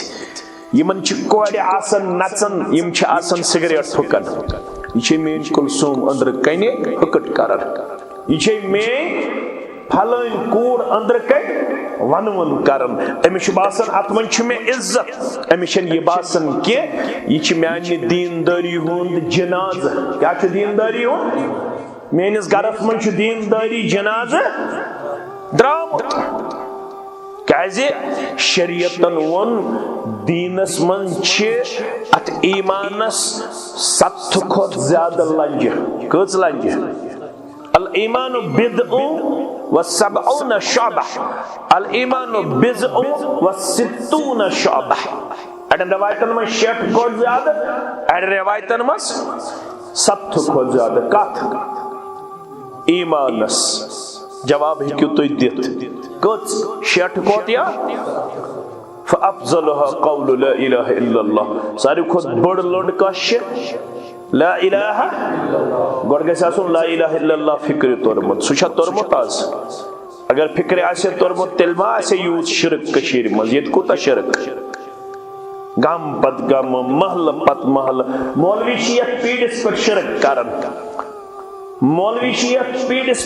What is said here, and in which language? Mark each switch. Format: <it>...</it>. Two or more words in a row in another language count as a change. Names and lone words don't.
<ks>یمن چھِ کورِ آسان نژن یم چھِ آسان سگریٹ پھُکان یہ چھے میٲنۍ کلثوم أنٛدرٕ کنہِ ہٕکٹ کران یہ چھے میٲنۍ پھلٲنۍ کوٗر أنٛدرٕ کنہِ ونوُن کران أمِس چھُ باسان اتھ منٛز چھُ مےٚ عزت أمِس چھنہٕ یہِ باسان کینٛہہ یہِ چھِ میانہِ دیندٲری ہُنٛد جنازٕ کیٛاہ چھُ دیندٲری ہُنٛد میٲنِس گرس منٛز چھُ دیندٲری جنازٕ درٛامُت کیازِ شریعتن ووٚن دیٖنس منٛز چھِ اتھ ایمانس 7 کھۄتہٕ زیادٕ لنجہِ کٔژ لنجہِ</ks> <ar>الایمان بدء و70 شعبہ الایمان بضع و60 شعبہ</ar> <ks>اڑین روایتن میں 60 کھۄتہٕ زیادٕ اڑین روایتن منٛز 7 کھۄتہٕ زیادٕ کتھ ایمانس جواب ہیٚکِو تُہۍ دِتھ کٔژ 60 کھۄتہٕ یا</ks> <ar>فافضلها قول لا اله الا الله</ar> <ks>ساروی کھۄتہٕ بٔڑ لٔڑ کۄس چھِ</ks> <ar>لا الہ</ar> <ks>گۄڈٕ گژھِ آسُن</ks> <ar>لا الہ الا اللہ</ar> <ks>فکرِ توٚرمُت سُہ چھا توٚرمُت آز اگر فکرِ آسہِ توٚرمُت تیٚلہِ ما آسہِ یوٗت شرک کٔشیٖرِ منٛز ییٚتہِ کوٗتاہ شرک گام پتہٕ گامہٕ محلہٕ پتہٕ محلہٕ مولوی چھِ یتھ پیٖڈس پٮ۪ٹھ شرک کران مولوی چھِ یتھ پیٖڈس</ks>